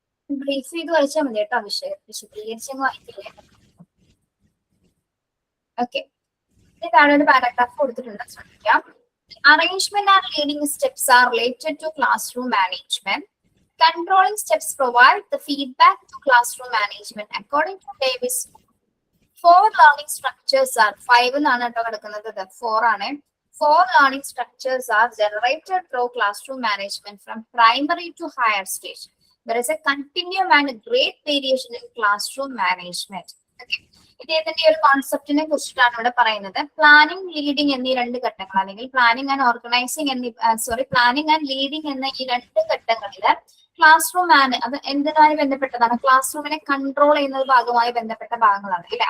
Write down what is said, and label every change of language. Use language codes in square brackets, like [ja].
[ml] Brief ചെയ്ത് വായിച്ചാൽ മതി കേട്ടോ, വിശദീകരിച്ചങ്ങ് വായിക്കില്ലേ. ഓക്കെ, താഴെ ഒരു പാരാഗ്രാഫ് കൊടുത്തിട്ടുണ്ട്, ശ്രദ്ധിക്കാം. [en] Arrangement and leading steps are related to classroom management. Controlling steps provide the feedback to classroom management. According to Davis, 4 learning structures are 5 [ml] എന്നാണ് കേട്ടോ കിടക്കുന്നത്, 4 ആണ്. [en] 4 learning structures are generated through classroom management from primary to higher stage. There is a continuum and a great variation in classroom management. Okay. [ml] ഇദ്ദേഹത്തിന്റെ ഒരു കോൺസെപ്റ്റിനെ കുറിച്ചിട്ടാണ് ഇവിടെ പറയുന്നത്. Planning, leading എന്നീ 2 ഘട്ടങ്ങൾ, അല്ലെങ്കിൽ planning and organising planning and leading എന്ന ഈ 2 ഘട്ടങ്ങളില് ക്ലാസ് റൂം അത് എന്തുമായി ബന്ധപ്പെട്ടതാണ്? ക്ലാസ് റൂമിനെ കൺട്രോൾ ചെയ്യുന്നത് ഭാഗമായി ബന്ധപ്പെട്ട ഭാഗങ്ങളാണ് അല്ലെ.